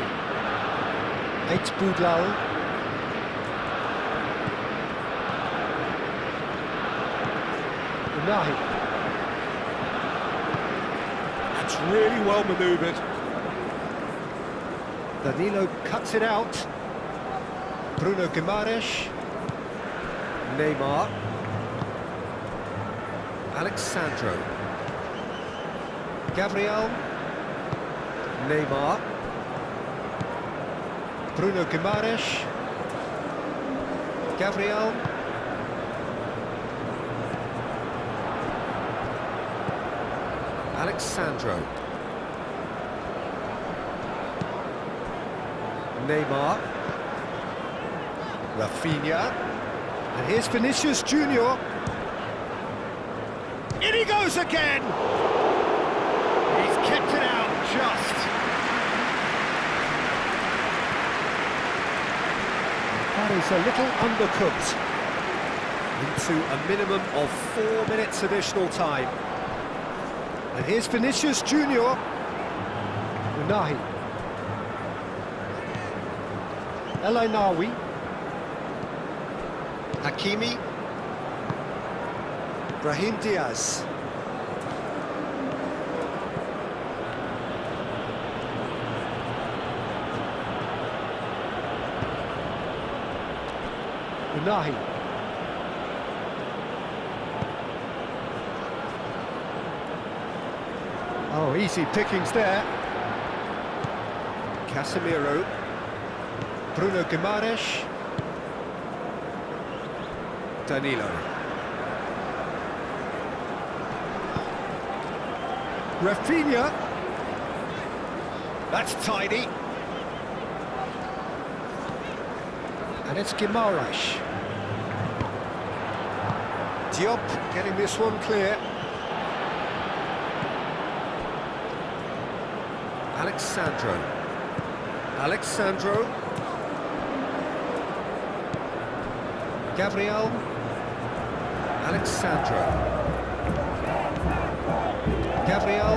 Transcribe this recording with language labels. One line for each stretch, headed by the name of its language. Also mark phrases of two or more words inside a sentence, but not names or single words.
English: eFootball. Unahi. That's really well manoeuvred. Danilo cuts it out. Bruno Guimaraes. Neymar. Alexandro. Gabriel. Neymar. Bruno Guimaraes. Gabriel. Alexandro. Neymar. Rafinha. And here's Vinicius Junior. In he goes again! He's kept it out just. That is a little undercooked. Into a minimum of 4 minutes additional time. And here's Vinicius Junior. Unahi. Elainawi. Hakimi. Brahim Diaz. Unahi. Oh, easy pickings there. Casemiro. Bruno Guimaraes. Danilo. Rafinha. That's tidy. And it's Guimaraes. Diop getting this one clear. Alexandro. Alexandro. Gabriel. Alexandro. Gabriel.